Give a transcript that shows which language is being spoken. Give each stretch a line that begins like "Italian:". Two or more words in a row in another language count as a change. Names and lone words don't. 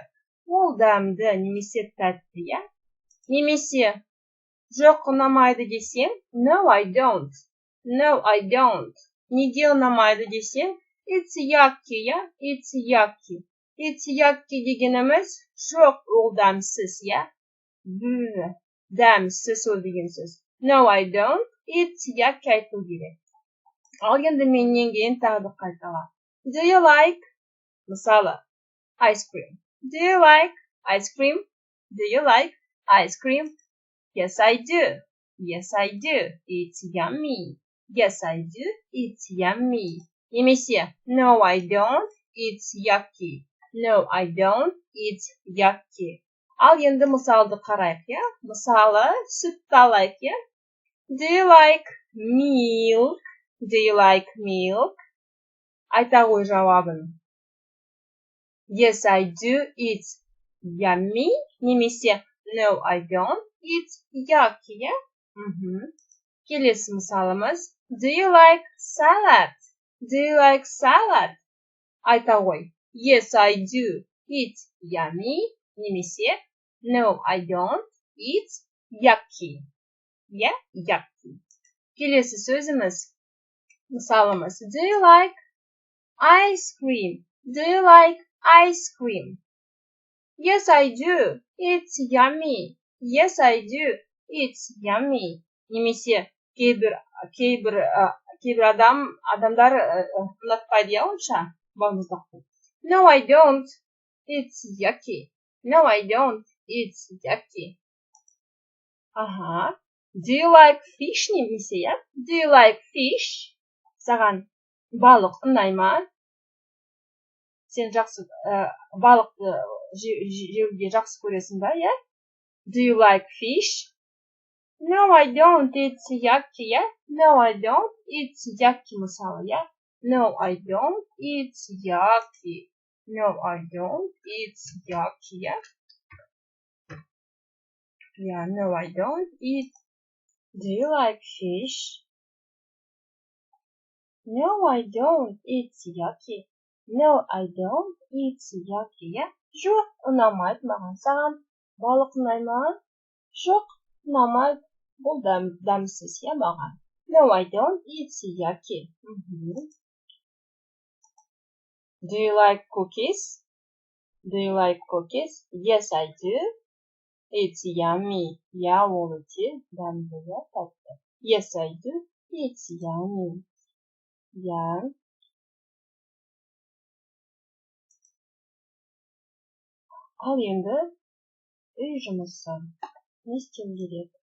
Kazakh: Ол дәмді, немесе тәтті, я? Немесе жоқ ұнамайды десең,
English: no, I don't.
Kazakh: Неге ұнамайды десең,
English: it's yucky, я? It's yucky
Kazakh: дегеніміз жоқ, ол дәмсіз, я? Дәмсіз ол деген сөз.
English: No, I don't. It's yucky
Kazakh: айту керек. Ал енді менен кейін тағы қайтала.
English: Do you like, мысалы, ice cream? Do you like ice cream? Yes, I do. It's yummy. Yes, I do. It's yummy. Немесе, no, I don't. It's yucky.
Kazakh: Ал енді мысалды қарайық, я? Мысалы, сүтті алайық, я?
English: Do you like milk?
Kazakh: Айта ғой жауабын.
English: Yes, I do. It's yummy. Немесе, no, I don't. It's yucky,
Kazakh: я? Келесі мысалымыз.
English: Do you like salad?
Kazakh: Айта ғой.
English: Yes, I do. It's yummy. Немесе, no, I don't. It's yucky. Я? Yucky.
Kazakh: Келесі сөзіміз. Мысалымыз.
English: Do you like ice cream? Yes, I do. It's yummy.
Kazakh: Немесе, кейбір адамдар ұнатпайды, я, онша балмұздақты.
English: No, I don't. It's yucky. Ага. Do you like fish немесе, я? Do you like fish?
Kazakh: Саған балық ұнай ма? Сен жақсы балықты жеуге жақсы көресің ба, я?
English: Do you like fish? No, I don't. It's yucky, я? No, I don't. It's yucky мысалы, я? No, I don't. It's yucky. Я? Yeah, no, I don't eat. Do you like fish? No, I don't. It's yucky.
Kazakh: Я? Жоқ, ұнамайды маған. Саған балық ұнай ма? Жоқ, ұнамайды. Бұл дәмсіз, я, маған.
English: No, I don't eat yaki. Do you like cookies? Do you like cookies? Yes, I do. It's yummy.
Kazakh: Я ол өте дәмді иә тәтті.
English: Yes, I do. It's yummy. Yeah.
Kazakh: Ал енді үй жұмысы. Не істеу керек?